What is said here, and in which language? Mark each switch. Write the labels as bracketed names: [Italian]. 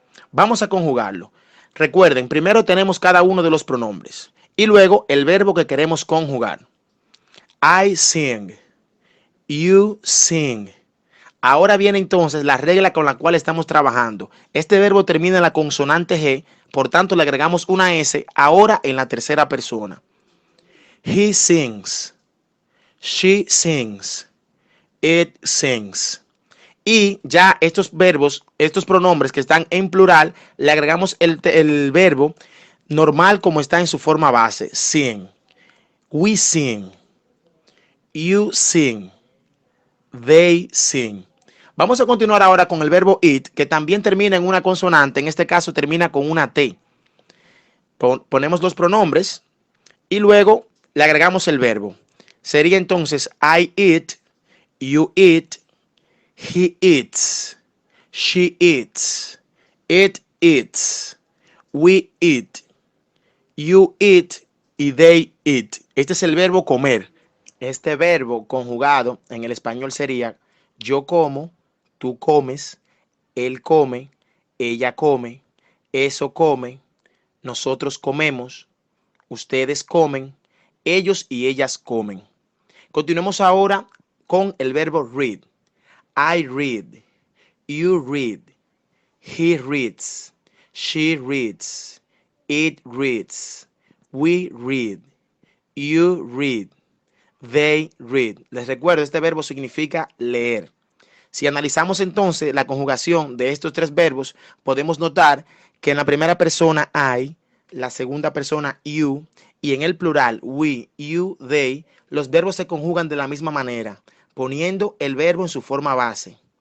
[Spanish] Vamos a conjugarlo. Recuerden, primero tenemos cada uno de los pronombres y luego el verbo que queremos conjugar. [English] I sing, you sing. [Spanish] Ahora viene entonces la regla con la cual estamos trabajando. Este verbo termina en la consonante G, por tanto le agregamos una S ahora en la tercera persona. [English] He sings, she sings, it sings. [Spanish] Y ya estos verbos, estos pronombres que están en plural, le agregamos el verbo normal como está en su forma base, sing. [English] We sing, you sing, they sing. [Spanish] Vamos a continuar ahora con el verbo eat, que también termina en una consonante, en este caso termina con una T. Ponemos los pronombres y luego le agregamos el verbo. Sería entonces [English] I eat, you eat, he eats, she eats, it eats, we eat, you eat y they eat. [Spanish] Este es el verbo comer. Este verbo conjugado en el español sería yo como, tú comes, él come, ella come, eso come, nosotros comemos, ustedes comen, ellos y ellas comen. Continuemos ahora con el verbo read. [English] I read, you read, he reads, she reads, it reads, we read, you read, they read. [Spanish] Les recuerdo, este verbo significa leer. Si analizamos entonces la conjugación de estos tres verbos, podemos notar que en la primera persona I, la segunda persona you y en el plural we, you, they, los verbos se conjugan de la misma manera, poniendo el verbo en su forma base.